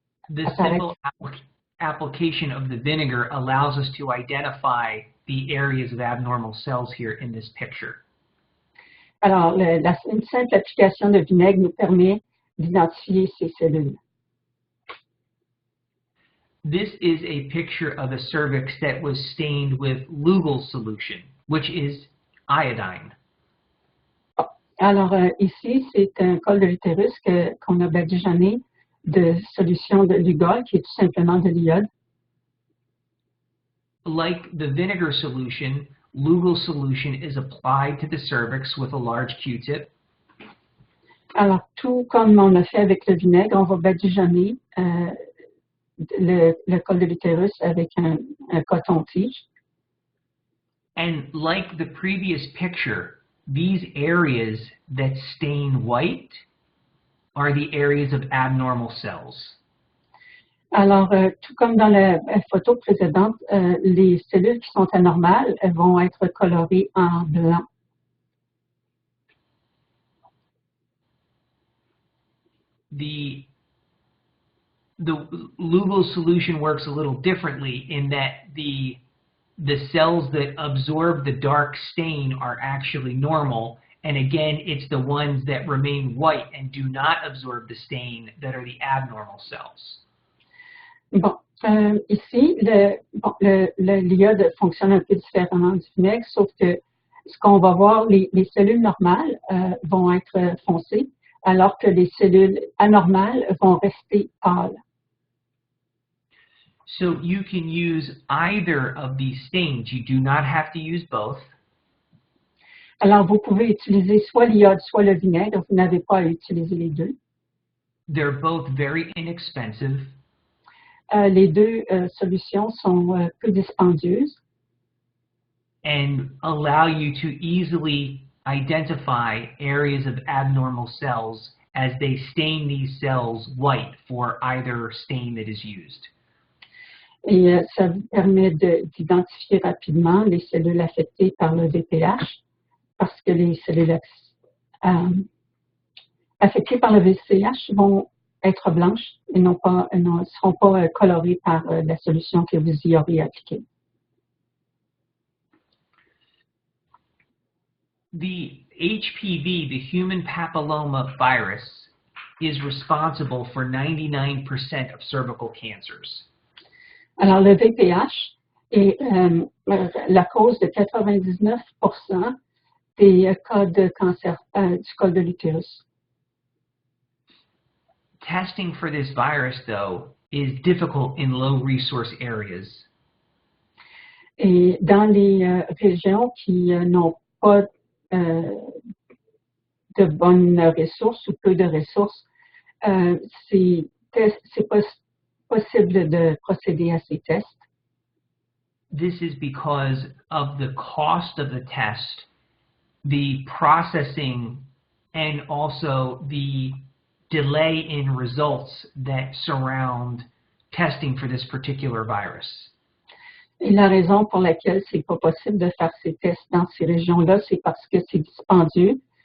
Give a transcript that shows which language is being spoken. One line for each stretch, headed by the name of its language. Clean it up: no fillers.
English: the simple application of the vinegar allows us to identify the areas of abnormal cells here in this picture.
French: Alors, une simple application de vinaigre nous permet d'identifier ces cellules.
English: This is a picture of a cervix that was stained with Lugol solution, which is iodine.
French: Alors, ici, c'est un col de l'utérus qu'on a badigeonné de solution de Lugol, qui est tout simplement de l'iode.
English: Like the vinegar solution, Lugol solution is applied to the cervix with a large Q-tip.
French: Alors, tout comme on a fait avec le vinaigre, on va badigeonner le col de l'utérus avec un coton-tige.
English: And like the previous picture, these areas that stain white are the areas of abnormal cells.
French: Alors, tout comme dans la photo précédente, les cellules qui sont anormales vont être colorées en blanc.
English: The Lugol solution works a little differently in that the cells that absorb the dark stain are actually normal, and again, it's the ones that remain white and do not absorb the stain that are the abnormal cells.
French: Bon, ici, l'iode fonctionne un peu différemment du vinaigre, sauf que ce qu'on va voir, les cellules normales vont être foncées, alors que les cellules anormales vont rester pâles.
English: So you can use either of these stains. You do not have to use both.
French: Alors, vous pouvez utiliser soit l'iode, soit le vinaigre. Vous n'avez pas à utiliser les deux.
English: They're both very inexpensive.
French: Les deux solutions sont peu dispendieuses.
English: And allow you to easily identify areas of abnormal cells as they stain these cells white for either stain that is used.
French: Et ça permet d'identifier rapidement les cellules affectées par le VPH, parce que les cellules affectées par le VPH vont être blanches et ne seront pas colorées par la solution que vous y aurez appliquée.
English: The HPV, the human papilloma virus, is responsible for 99% of cervical cancers.
French: Alors, le VPH est la cause de 99% des cas de cancer du col de l'utérus.
English: Testing for this virus, though, is difficult in low resource areas.
French: Et dans les régions qui n'ont pas de bonnes ressources ou peu de ressources, c'est possible de procéder à ces tests.
English: This is because of the cost of the test, the processing, and also the delay in results that surround testing for this particular virus.
French: Et la raison pour laquelle c'est pas possible de faire ces tests dans ces régions-là, c'est parce que c'est dispendieux.